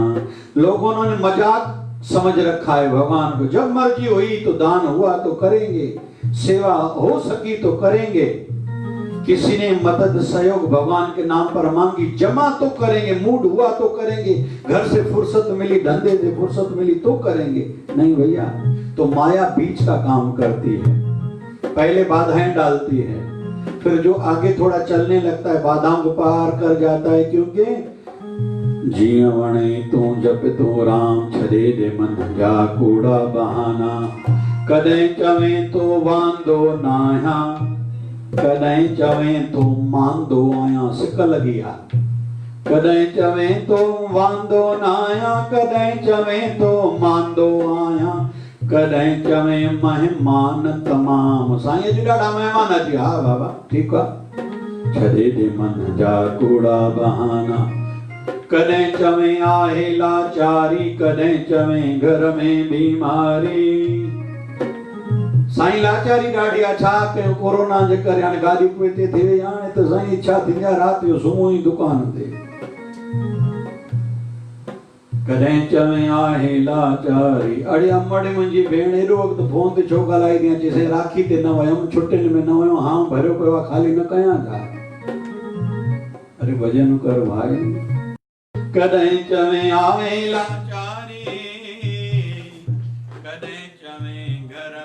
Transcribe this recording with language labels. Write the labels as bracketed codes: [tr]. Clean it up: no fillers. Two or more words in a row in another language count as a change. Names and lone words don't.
[hi] लोगों ने मजाक समझ रखा है भगवान को, जब मर्जी हुई तो दान हुआ तो करेंगे, सेवा हो सकी तो करेंगे, किसी ने मदद सहयोग भगवान के नाम पर मांगी, जमा तो करेंगे, मूड हुआ तो करेंगे, घर से फुर्सत मिली, धंधे से फुर्सत मिली तो करेंगे। नहीं भैया, तो माया बीच का काम करती है, पहले बाधाएं डालती है, फिर जो आगे थोड़ा चलने लगता है बाधाओं को पार कर जाता है। [sd] क्योंकि जीवने तू जप तू राम, छदे दे मन जा कूड़ा बहाना, कदें चवे तो वांदो नाया, कदें चवे तो मांदो आया। सिक लगिया, कदें चवे तो वांदो नाया, कदें चवे तो मांदो आया, कदें चवे मेहमान तमाम। साईं जी ॾाढा मेहमान अची, हा बाबा ठीक आहे, छॾे दे मन जा कूड़ा बहाना, कदें चवे आहे लाचारी, कदें चवे घर में बीमारी। साईं लाचारी ॾाढी आहे, छा कयूं कोरोना जे करे, हाणे गाॾियूं कोई ते थी वई, हाणे त साईं छा थींदी आहे, राति जो सुम्हूं ई दुकान ते। कदें चवे आहे लाचारी, अड़े अमड़ी मुंहिंजी भेण एॾो वक़्तु फोन ते छो ॻाल्हाईंदी आहे, चई राखी ते न वयमि, छुटियुनि में न वयमि, हां भरियो पियो आहे, खाली न कयां छा? [hi] अरे भजन कर भाई। [sd] कदें चवे आहे लाचारी, कदें चवे